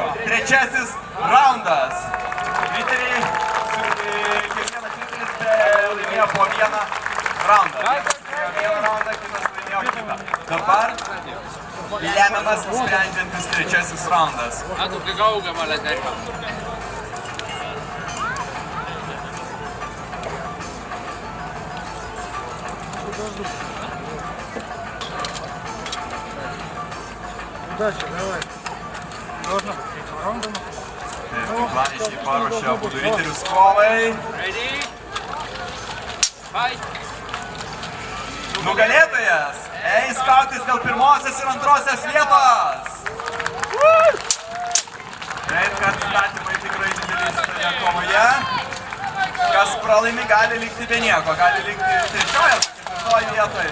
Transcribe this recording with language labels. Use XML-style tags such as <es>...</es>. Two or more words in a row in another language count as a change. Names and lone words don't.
<lt>Trečiasis raundas. Riteriai, kiekvienas riteris laimėjo po vieną raundą. Vieną raundą, kitas laimėjo kitą. Dabar lemiamas sprendžiantis trečiasis raundas.</lt> <et>Natuke kaugemale teha.</et> <ru>Удачи, давай. Должно быть 3 раунда.</ru> <lt>Planiškai paruošė abu riterius kovai.</lt> <en>Ready? Fight!</en> <lt>Nugalėtojas eis kautis dėl pirmosios ir antrosios vietos. Taip, kad statymai tikrai dideliai šitoje kovoje. Kas pralaimi, gali likti be nieko, gali likti trečioje, ketvirtoje vietoje.</lt>